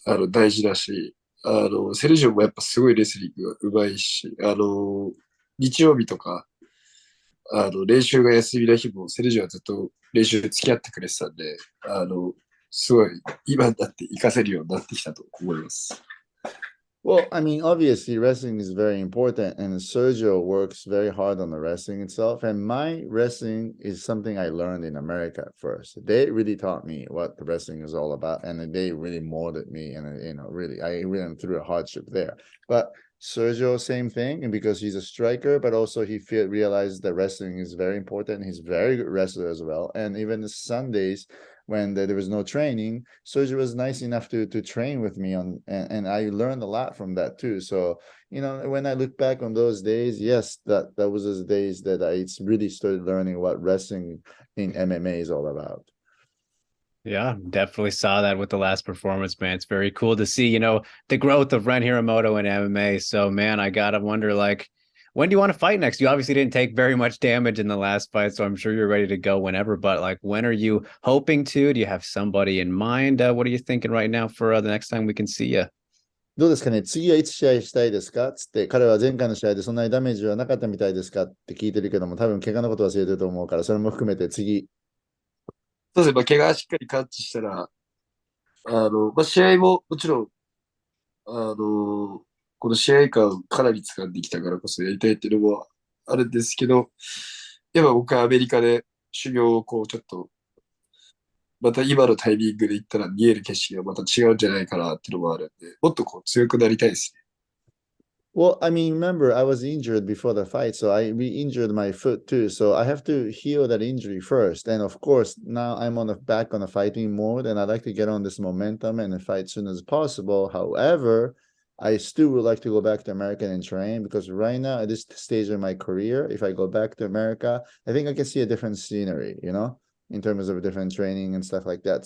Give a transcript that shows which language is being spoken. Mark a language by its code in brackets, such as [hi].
[ja] 大事だし、セルジオもやっぱすごいレスリングが上手いし、日曜日とか、練習が休みの日も、セルジオはずっと練習付き合ってくれてたんで、すごい、今になって活かせるようになってきたと思います。 [en] Well, I mean, obviously, wrestling is very important, and Sergio works very hard on the wrestling itself. And my wrestling is something I learned in America first. They really taught me what the wrestling is all about, and they really molded me. And really, I went through a hardship there. But Sergio, same thing, and because he's a striker, but also he realized that wrestling is very important. He's a very good wrestler as well. And even the Sundays, when there was no training, Sergio was nice enough to train with me on, and I learned a lot from that too. So, when I look back on those days, yes, that was those days that I really started learning what wrestling in MMA is all about. Yeah, definitely saw that with the last performance, man. It's very cool to see, the growth of Ren Hiramoto in MMA. So, man, I gotta wonder, like, when do you want to fight next? You obviously didn't take very much damage in the last fight, so I'm sure you're ready to go whenever. But like, when are you hoping to? Do you have somebody in mind? What are you thinking right now for the next time we can see you? [ja] どうですかね、次はいつ試合したいですかつって、彼は前回の試合でそんなにダメージはなかったみたいですかって聞いてるけども、多分怪我のこと忘れてると思うから、それも含めて次。そうですね、怪我しっかり完治したら、試合ももちろん、この試合感かなり掴んできたからこそやりたいっていうのもあるんですけど、やっぱ僕はアメリカで修行をこうちょっと、また今のタイミングで行ったら見える景色がまた違うんじゃないかなっていうのもあるんで、もっとこう強くなりたいですね。 [en] Well, I mean, remember, I was injured before the fight, so I re-injured my foot too. So I have to heal that injury first. And of course, now I'm back on a fighting mode, and I'd like to get on this momentum and fight as soon as possible. However, I still would like to go back to America and train because right now, at this stage of my career, if I go back to America, I think I can see a different scenery, in terms of different training and stuff like that.